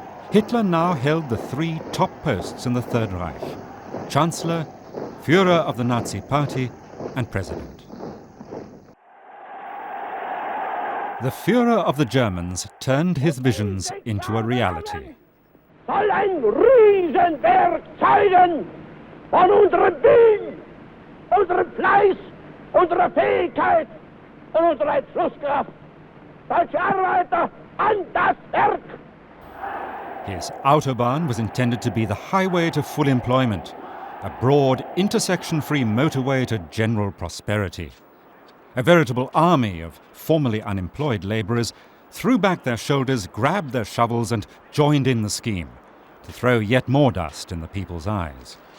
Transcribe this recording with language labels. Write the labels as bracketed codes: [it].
[en] Hitler now held the three top posts in the Third Reich: Chancellor, Führer of the Nazi Party, and President. The Führer of the Germans turned his visions into a reality. [de] Soll ein Riesenwerk zeigen von unserem Willen, unserem Fleiß, unserer Fähigkeit und unserer Entschlusskraft. Deutsche Arbeiter, an das Werk! [en] His Autobahn was intended to be the highway to full employment, a broad, intersection-free motorway to general prosperity. A veritable army of formerly unemployed labourers threw back their shoulders, grabbed their shovels and joined in the scheme, to throw yet more dust in the people's eyes.